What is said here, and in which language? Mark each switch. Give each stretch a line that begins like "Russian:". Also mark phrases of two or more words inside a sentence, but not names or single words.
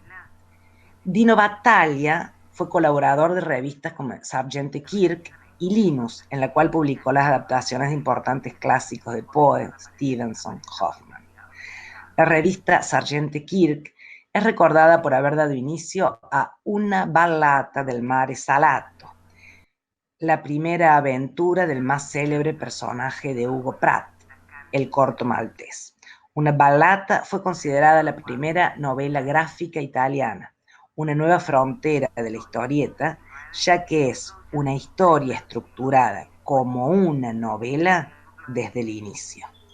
Spanish: Dino Battaglia fue colaborador de revistas como Sargent Kirk y Linus, en la cual publicó las adaptaciones de importantes clásicos de Poe, Stevenson, Hoffman. La revista Sargent Kirk es recordada por haber dado inicio a Una ballata del mare salato, la primera aventura del más célebre personaje de Hugo Pratt, el corto maltés. Una ballata fue considerada la primera novela gráfica italiana, una nueva frontera de la historieta, ya que es una historia estructurada como una novela desde el inicio.